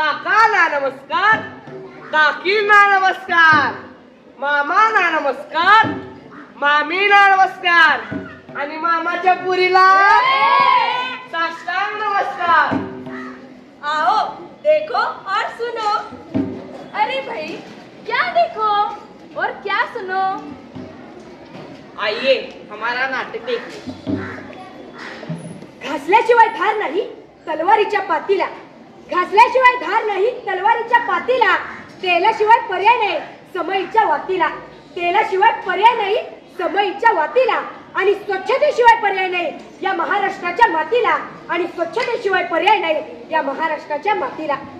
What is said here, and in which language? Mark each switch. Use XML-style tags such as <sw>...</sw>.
<mr>नमस्कार, काकींना नमस्कार, मामांना नमस्कार, मामींना नमस्कार आणि मामाच्या पुरीला साष्टांग नमस्कार.</mr> <hi>आओ देखो और सुनो. अरे भाई क्या देखो और क्या सुनो. आइए हमारा नाटक देखिए.</hi> <mr>घासल्याशिवाय धार नाही तलवारीच्या पातीला, घासल्याशिवाय धार नाही तलवारीच्या पातीला, तेलाशिवाय पर्याय नाही समईच्या वातीला, तेलाशिवाय पर्याय नाही समईच्या वातीला, आणि स्वच्छतेशिवाय पर्याय नाही या महाराष्ट्राच्या मातीला, आणि स्वच्छतेशिवाय पर्याय नाही या महाराष्ट्राच्या मातीला.</mr>